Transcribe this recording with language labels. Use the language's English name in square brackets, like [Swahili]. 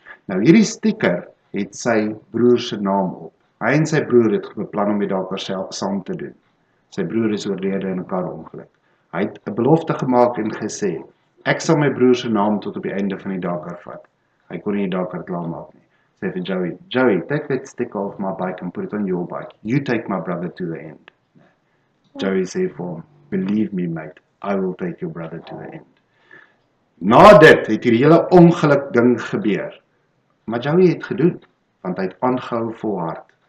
[Afrikaans] Nou hierdie sticker het sy broer se naam op. Hy en sy broer het beplan om die Dakar saam te doen. Sy broer is oorlede in 'n karongeluk. Hy het 'n belofte gemaak en gesê, ek sal my broer se naam tot op die einde van die Dakar vat. Hy kon nie die Dakar klaarmaak nie. Sê vir Joey, [English] take that sticker off my bike and put it on your bike. You take my brother to the end. Joey [Afrikaans] sê vir hom, [English] believe me mate, I will take your brother to the end. [Afrikaans] Na dit het hierdie hele ongeluk ding gebeur. Maar Joey het gedoen, want hy het aangehou volhard.